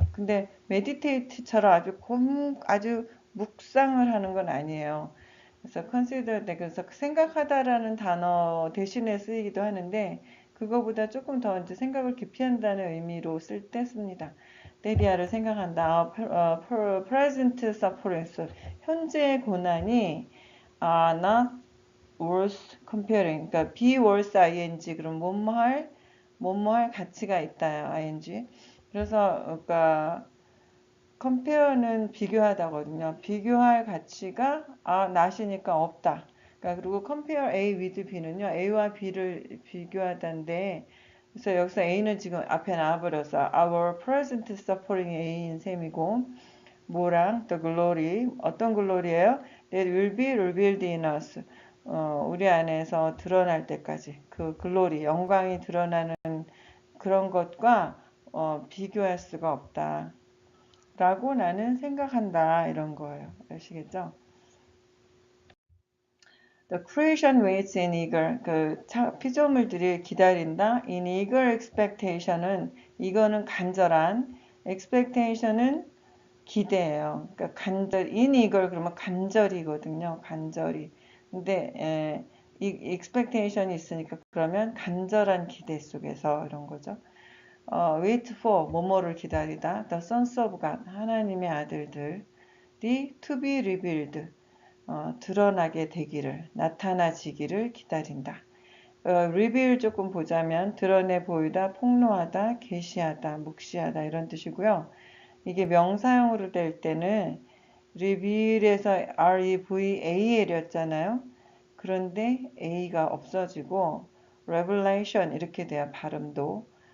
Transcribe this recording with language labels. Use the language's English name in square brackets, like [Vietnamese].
[Korean] 근데 meditate처럼 아주 묵상을 하는 건 아니에요. 그래서 consider, 그래서 생각하다라는 단어 대신에 쓰이기도 하는데 그거보다 조금 더 이제 생각을 깊이 한다는 의미로 쓸 때 씁니다. 데리아를 생각한다. [English] present sufferings, [Korean] 현재의 고난이 [English] not worth comparing, 그러니까 be worth ing, [Korean] 그럼 뭐뭐할 가치가 있다 [English] ing. [Korean] 그래서 그러니까 compare는 비교하다거든요. 비교할 가치가 not이니까 없다. 그러니까 그리고 compare A with B는요. A와 B를 비교하다인데 그래서 여기서 A는 지금 앞에 나와버려서 [English] our present suffering [Korean] A인 셈이고 뭐랑 the glory, 어떤 글로리예요? [English] That will be revealed in us. [Korean] 우리 안에서 드러날 때까지 그 글로리, 영광이 드러나는 그런 것과 비교할 수가 없다. 라고 나는 생각한다. 이런 거예요. 아시겠죠? [English] The creation waits in eager, [Korean] 피조물들이 기다린다. In eager expectation은, 이거는 간절한, expectation은 기대예요. 그러니까 in eager 그러면 간절이거든요. 간절히. 근데 이 expectation이 있으니까 그러면 간절한 기대 속에서 이런 거죠. [English] wait for, [Korean] 뭐뭐를 기다리다. [English] The sons of God, [Korean] 하나님의 아들들이 [English] to be revealed, [Korean] 드러나게 되기를, 나타나지기를 기다린다. reveal 조금 보자면 드러내 보이다, 폭로하다, 계시하다, 묵시하다 이런 뜻이고요. 이게 명사형으로 될 때는 reveal에서 REVAL이었잖아요. 그런데 A가 없어지고 revelation 이렇게 돼요. 발음도.